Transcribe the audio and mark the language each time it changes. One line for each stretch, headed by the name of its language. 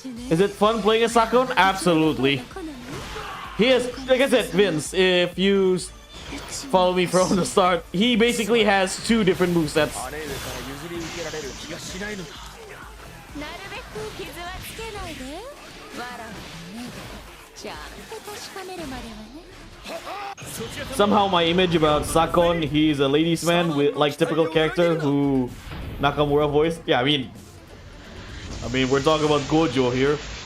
English: Is it fun playing as Sakon? Absolutely. He is, like I said, Vince, if you follow me from the start, he basically has 2 different movesets.
Japanese: 姉上から譲り受けられる気がしないのだ。なるべく傷はつけないで。わらわの目でちゃんと確かめるまではね。
English: Somehow my image about Sakon, he's a ladies man with like typical character who Nakamura voiced. Yeah, I mean we're talking about Gojo here.